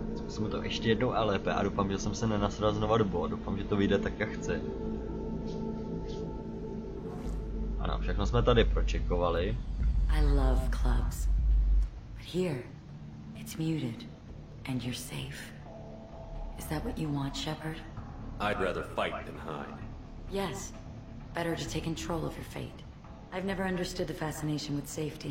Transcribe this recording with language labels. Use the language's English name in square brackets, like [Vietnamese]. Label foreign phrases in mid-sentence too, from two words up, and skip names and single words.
[Czech] Zkusíme to ještě jednou LP a doufám, že jsem se nenasral znova do bodu. Doufám, že to vyjde tak, jak chci. Ano, všechno jsme tady pročekovali. [English] I love clubs. But here, it's muted. And you're safe. Is that what you want, Shepard? I'd rather fight than hide. Yes. Better to take control of your fate. I've never understood the fascination with safety.